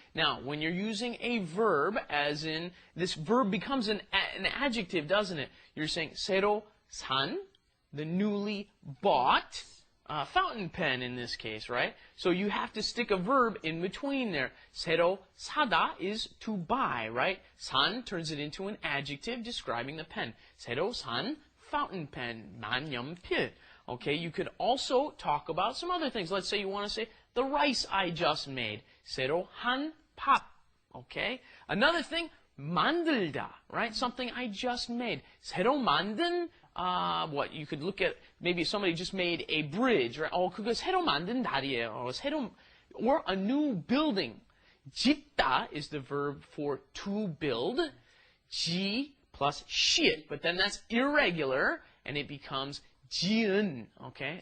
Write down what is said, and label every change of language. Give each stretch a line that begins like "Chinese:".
English: Now, when you're using a verb, as in, this verb becomes an adjective, doesn't it? You're saying
Korean: 새로 산,
English: the newly bought, fountain pen in this case, right? So you have to stick a verb in between there.
Korean: 새로 사다
English: is to buy, right? 산 turns it into an adjective describing the pen.
Korean: 새로 산
English: fountain pen,
Korean: 만년필.
English: Okay, you could also talk about some other things. Let's say you want to say the rice I just made.
Korean: 새로 한 밥. Okay?
English: Another thing, 만들다, right? Something I just made.
Korean: 새로 만든,
English: what? You could look at, maybe somebody just made a bridge, right?
Korean: 그거 새로 만든 다리예요.
English: Or a new building. 짓다 is the verb for to build. Plus shit, but then that's irregular, and it becomes 지은, okay?